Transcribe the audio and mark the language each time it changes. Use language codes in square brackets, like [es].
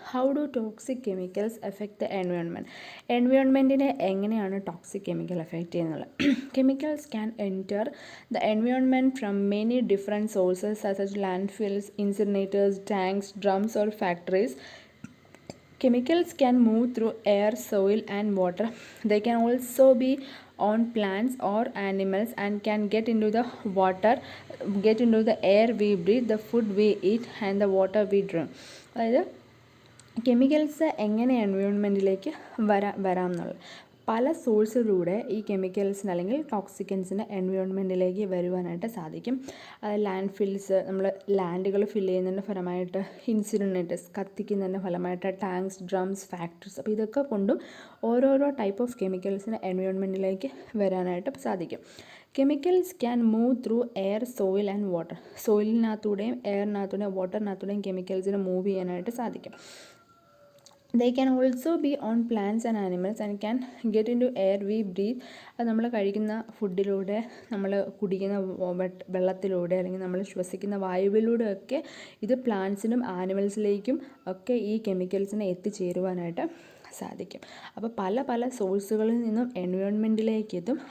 [en] how do toxic chemicals affect the എൻവയോൺമെൻറ്റിനെ [ml] എങ്ങനെയാണ് toxic chemical effect ചെയ്യുന്നത്? [en] Chemicals can enter the environment from many different sources such as landfills, incinerators, tanks, drums or factories. chemicals can move through air, soil and water. They can also be on plants or animals and can get into the water, get into the air we breathe, the food we eat and the water we drink. [ml] അതായത് chemicals എങ്ങനെ എൻവയോൺമെൻറ്റിലേക്ക് വരാം എന്നുള്ളത് പല സോഴ്സിലൂടെ ഈ കെമിക്കൽസിന് അല്ലെങ്കിൽ ടോക്സിക്കൻസിന് എൻവയോൺമെൻറ്റിലേക്ക് വരുവാനായിട്ട് സാധിക്കും. അത് land fils, നമ്മൾ ലാൻഡുകൾ ഫില്ല് ചെയ്യുന്നതിൻ്റെ ഫലമായിട്ട്, ഇൻസിനറേറ്റേഴ്സ് കത്തിക്കുന്നതിൻ്റെ ഫലമായിട്ട്, ടാങ്ക്സ്, ഡ്രംസ്, ഫാക്ടറീസ്, അപ്പോൾ ഇതൊക്കെ കൊണ്ടും ഓരോരോ ടൈപ്പ് ഓഫ് കെമിക്കൽസിന് എൻവയോൺമെൻറ്റിലേക്ക് വരാനായിട്ട് സാധിക്കും. [en] Chemicals can move through air, soil and water. [ml] സോയിലിനകത്തൂടെയും എയറിനകത്തൂടെയും വാട്ടറിനകത്തൂടെയും കെമിക്കൽസിന് move ചെയ്യാനായിട്ട് സാധിക്കും. [en] They can also be on plants and animals and can get into air we breathe. [ml] അത് നമ്മൾ കഴിക്കുന്ന ഫുഡിലൂടെ, നമ്മൾ കുടിക്കുന്ന വെള്ളത്തിലൂടെ, അല്ലെങ്കിൽ നമ്മൾ ശ്വസിക്കുന്ന വായുവിലൂടെ ഒക്കെ ഇത് പ്ലാന്റ്സിനും ആനിമൽസിലേക്കും ഒക്കെ ഈ കെമിക്കൽസിനെ എത്തിച്ചേരുവാനായിട്ട് സാധിക്കും. അപ്പോൾ പല പല സോഴ്സുകളിൽ നിന്നും എൻവയോൺമെൻറ്റിലേക്ക് എത്തും.